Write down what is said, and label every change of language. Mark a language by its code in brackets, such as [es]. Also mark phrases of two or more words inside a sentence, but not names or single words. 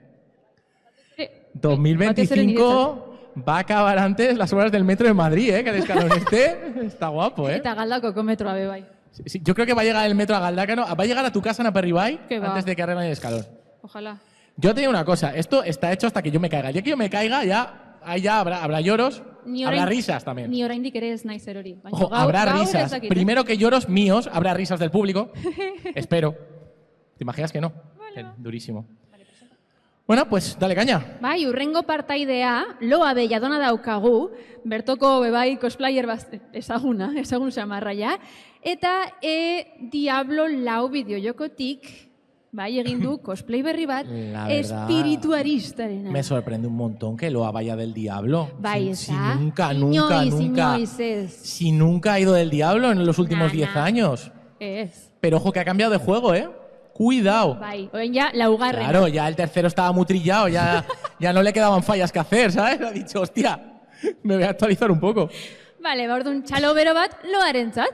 [es] Eh, 2025 va a acabar antes las obras del metro de Madrid, ¿eh? Que el escalón está guapo, ¿eh? [eu] Eta galdakoko metroa be bai. [es] Sí, yo creo que va a llegar el metro a Galdácano. Va a llegar a tu casa en Aperribai Que va. antes de que arreglen el escalón. Ojalá. Yo te digo una cosa, esto está hecho hasta que yo me caiga. El día que yo me caiga, ahí ya habrá lloros, habrá risas también. [eu] Ni oraindik ere ez naiz erori. Baina [es] Ojo, [eu] gaur- [es] habrá [eu] gaur ez [es] risas. [eu] dakit, [es] Primero que lloros míos, habrá risas del público. Espero. ¿Te imaginas que no? Durísimo. Bueno, pues dale caña. [eu] Bai, urrengo partaidea, loa belladona daukagu, bertoko bebai cosplayer ezagun samarra ja, eta Diablo lau bideojokotik, bai, egin du cosplay berri bat, [es] La verdad, [eu] espiritualistarena. [es] Me sorprende un montón que Loa vaya del diablo. [eu] Bai, [es] si [eu] eza. [es] nunca [eu] Inoiz ez. [es] Si nunca ha ido del diablo en los últimos 10 Na. años. [eu] Ez. [es] Pero ojo que ha cambiado de juego, ¿eh? Cuidado. Bai, oen ja, laugarrena. Claro, ya el tercero estaba muy trillado, ya no le quedaban fallas que hacer, ¿sabes? Ha dicho, hostia, me voy a actualizar un poco. Vale, [eu] ba, orduan txalo bero bat loarentzat.